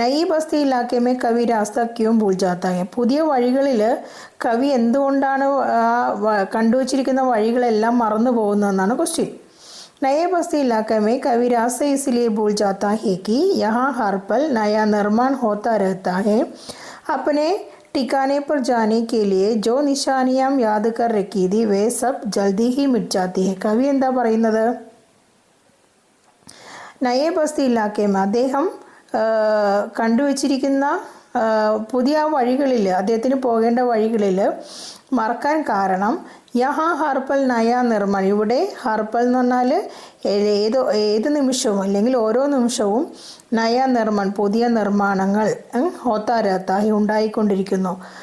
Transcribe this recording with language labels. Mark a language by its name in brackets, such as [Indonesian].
[Hindi] നയി ബസ്തി ഇലാക്കമേ കവി രാസ്ത ക്യൂം ഭൂൽ ജാത്താ ഹെ. [Malayalam] പുതിയ വഴികളിൽ കവി എന്തുകൊണ്ടാണ് കണ്ടുവച്ചിരിക്കുന്ന വഴികളെല്ലാം മറന്നു പോകുന്നതെന്നാണ് ക്വസ്റ്റ്യൻ. [Hindi] നയേ ബസ്തി ഇലാക്കമേ കവി രാസ്ത ഇസ്ലിയെ ഭൂൽ ജാത്താ ഹെ कि यहाँ हर पल नया निर्माण होता रहता है. अपने ठिकाने पर जाने के लिए जो निशानियाँ याद कर रखी थी वे सब जल्दी ही मिट जाती है. [Malayalam] കവി എന്താ പറയുന്നത്? നയേ ബസ്തി ഇലാക്കമേ അദ്ദേഹം കണ്ടുവച്ചിരിക്കുന്ന പുതിയ വഴികളിൽ, അദ്ദേഹത്തിന് പോകേണ്ട വഴികളിൽ മറക്കാൻ കാരണം [Hindi] യഹാ ഹർപ്പൽ നയ നിർമ്മാണം. [Malayalam] ഇവിടെ ഹർപ്പൽ എന്ന് പറഞ്ഞാൽ ഏത് നിമിഷവും അല്ലെങ്കിൽ ഓരോ നിമിഷവും നയ നിർമ്മാണം, പുതിയ നിർമ്മാണങ്ങൾ ഹോത്താരത്തായി ഉണ്ടായിക്കൊണ്ടിരിക്കുന്നു.